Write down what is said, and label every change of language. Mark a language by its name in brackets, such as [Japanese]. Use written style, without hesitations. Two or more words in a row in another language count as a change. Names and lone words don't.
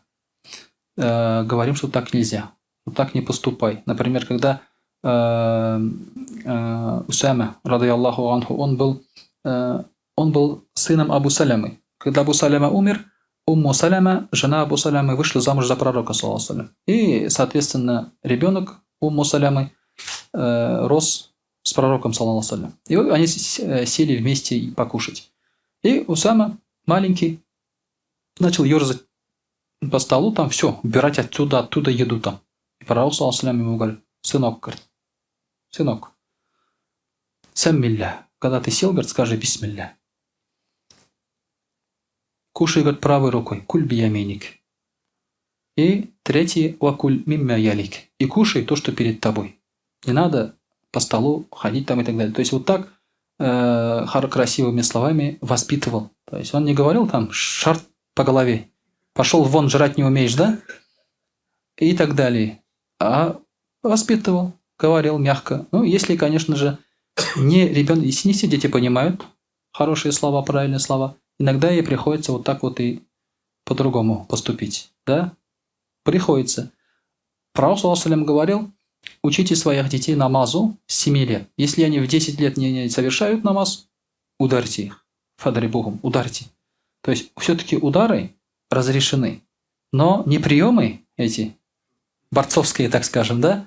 [Russian] Говорим, что так нельзя, что так не поступай. Например, когда Усама, [Arabic] رضي الله عنه, [Russian] он был сыном Абу Салямы. Когда Абу Саляма умер, Умму Саляма, жена Абу Салямы, вышла замуж за пророка, [Arabic] صلى الله عليه وسلم. [Russian] И, соответственно, ребенок Умму Салямы рос с пророком, [Arabic] صلى الله عليه وسلم. [Russian] И вот они сели вместе покушать. И Усама, маленький, начал ерзать по столу, там все, убирать оттуда еду там. И пророк, [Arabic] صلى الله عليه وسلم, [Russian] ему говорит: сынок, саммилля, когда ты сел, говорит, скажи бисмилля. Кушай, говорит, правой рукой, [Arabic] كل بيمينك. [Russian] И третий, [Arabic] وكل مما يليك. [Russian] И кушай то, что перед тобой. Не надо по столу ходить там и так далее. То есть вот так красивыми словами воспитывал. То есть он не говорил там шарт по голове. Пошел вон, жрать не умеешь, да? И так далее. А воспитывал, говорил мягко. Ну, если, конечно же, если не все дети понимают хорошие слова, правильные слова, иногда ей приходится вот так вот и по-другому поступить. Да? Приходится. Пророк, [Arabic] صلى الله عليه وسلم, [Russian] говорил: учите своих детей намазу с 7 лет. Если они в 10 лет не совершают намаз, ударьте их. Фадрибухум, ударьте. То есть все-таки удары разрешены. Но не приемы эти, борцовские, так скажем, да?